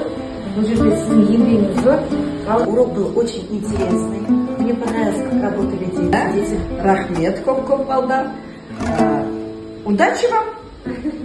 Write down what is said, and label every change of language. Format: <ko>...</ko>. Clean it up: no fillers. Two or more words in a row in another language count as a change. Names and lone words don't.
<kk>Бұл жерде сіздің еңбегіңіз зор.</kk> <ru>Урок был очень интересный. Мне понравилось, как работали дети.</ru> <kk>Рахмет, коп-коп, балдар.</kk> <ru>Удачи вам!</ru>